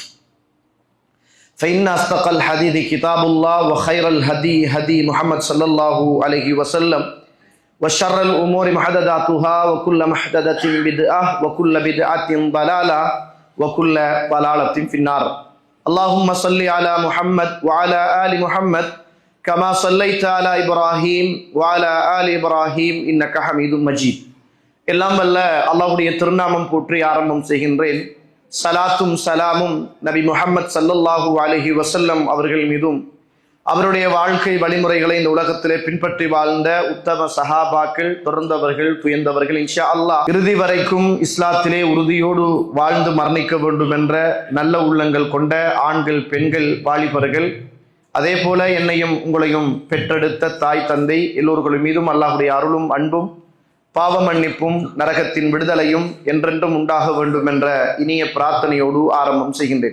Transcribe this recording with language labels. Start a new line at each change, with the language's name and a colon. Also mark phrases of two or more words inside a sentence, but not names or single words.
Arabic: فإن أصدق الحديث كتاب الله وخير الهدي هدي محمد صلى الله عليه وسلم وشر الأمور محدثاتها وكل محدثة بدعة وكل بدعة ضلالة وكل ضلالة في النار. اللهم صل على محمد وعلى آل محمد كما صليت على إبراهيم وعلى آل إبراهيم إنك حميد مجيد.
Tamil: எல்லாம் வல்ல அல்லாஹ்வுடைய திருநாமம் போற்றி ஆரம்பம் செய்கின்றேன். சலாத்தும் சலாமும் நபி முஹம்மது
Arabic: صلى الله عليه وسلم
Tamil: அவர்கள் மீதும் அவருடைய வாழ்க்கை வழிமுறைகளை இந்த உலகத்திலே பின்பற்றி வாழ்ந்த உத்தம சஹாபாக்கள், தொடர்ந்தவர்கள், துயர்ந்தவர்கள்,
Arabic: إن شاء الله
Tamil: இறுதி வரைக்கும் இஸ்லாத்திலே உறுதியோடு வாழ்ந்து மரணிக்க வேண்டும் என்ற நல்ல உள்ளங்கள் கொண்ட ஆண்கள், பெண்கள், வாலிபர்கள், அதே போல என்னையும் உங்களையும் பெற்றெடுத்த தாய் தந்தை எல்லோர்களும் மீதும் அல்லாஹ்வுடைய அருளும் அன்பும் பாவ மன்னிப்பும் நரகத்தின் விடுதலையும் என்றென்றும் உண்டாக வேண்டும் என்ற இனிய பிரார்த்தனையோடு ஆரம்பம் செய்கின்றேன்.